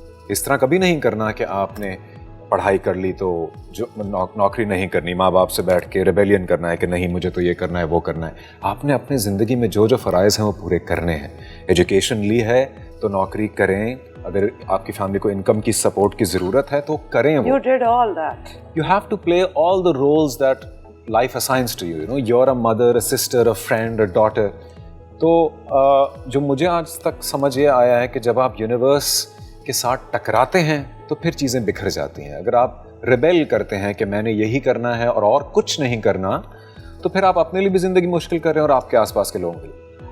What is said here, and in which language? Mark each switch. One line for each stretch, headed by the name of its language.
Urdu: اس طرح کبھی نہیں کرنا کہ آپ نے پڑھائی کر لی تو جو نوکری نہیں کرنی, ماں باپ سے بیٹھ کے ریبیلین کرنا ہے کہ نہیں مجھے تو یہ کرنا ہے وہ کرنا ہے. آپ نے اپنے زندگی میں جو فرائض ہیں وہ پورے کرنے ہیں. ایجوکیشن لی ہے تو نوکری کریں, اگر آپ کی فیملی کو انکم کی سپورٹ کی ضرورت ہے تو کریں.
English: You did all that. You have to play all the roles that life assigns to you. You know, you're a mother, a sister, a friend, a daughter.
Urdu: تو جو مجھے آج تک سمجھ یہ آیا ہے کہ جب آپ یونیورس کے ساتھ ٹکراتے ہیں تو پھر چیزیں بکھر جاتی ہیں. اگر آپ ریبیل کرتے ہیں کہ میں نے یہی کرنا ہے اور کچھ نہیں کرنا تو پھر آپ اپنے لیے بھی زندگی مشکل کر رہے ہیں اور آپ کے آس پاس کے لوگوں کے لیے.